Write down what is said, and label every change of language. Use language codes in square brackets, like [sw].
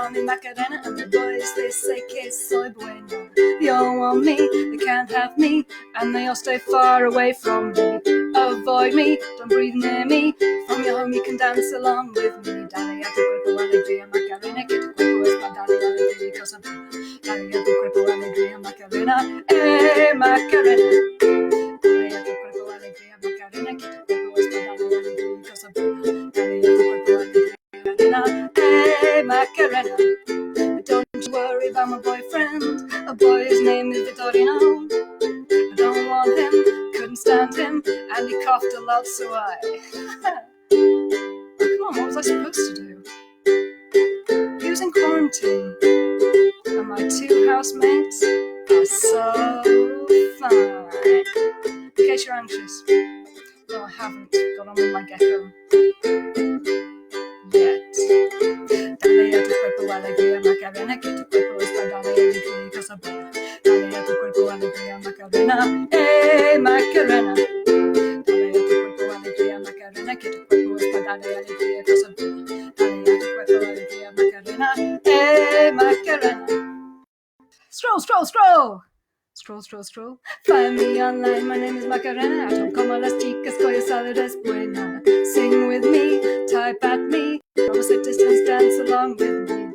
[en] Macarena, and the boys, they say [es] que soy bueno. [en] They all want me, they can't have me, and they all stay far away from me. Avoid me, don't breathe near me. From your home you can dance along with me. [es] Dale a tu cuerpo alegría Macarena, que tu cuerpo es para darle alegría y cosas buenas. Dale a tu cuerpo alegría Macarena, Macarena. Dale a tu cuerpo alegría Macarena, que tu cuerpo es para darle alegría y cosas buenas. Dale a tu cuerpo alegría Macarena, Macarena. [en] Don't you worry about my boyfriend. A boy, his name is Vittorino. I don't want him, couldn't stand him, and he coughed a lot, so I... Come on, what was I supposed to do? He was in quarantine, and my two housemates are so fine. In case you're anxious, no, I haven't got on with my gecko yet. [es] Dale a tu cuerpo alegría Macarena, que tu cuerpo es para darle alegría y cosas buenas. Dale a tu cuerpo alegría Macarena, Macarena. Dale a tu cuerpo alegría Macarena, que tu cuerpo es para darle alegría y cosas buenas. Dale a tu cuerpo alegría Macarena, Macarena. [en] Scroll, scroll, scroll. Scroll, scroll, scroll. Find me online, my name is Macarena. I don't [es] como las chicas, cuya salud es buena. [en] Sing with me, type at me. From a safe distance, dance along with me.